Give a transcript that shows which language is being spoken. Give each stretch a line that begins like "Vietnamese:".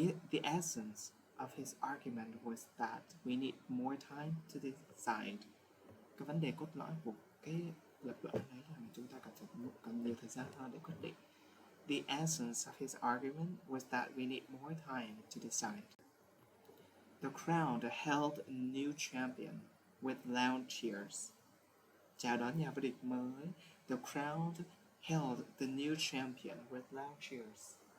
English: The essence of his argument was that we need more time to decide.
Vietnamese: Cái vấn đề cốt lõi của cái lập luận ấy là chúng ta cần nhiều thời gian hơn để quyết định.
English: The essence of his argument was that we need more time to decide. The crowd held a new champion with loud cheers.
Vietnamese: Chào đón nhà vô địch mới.
English: The crowd held the new champion with loud cheers.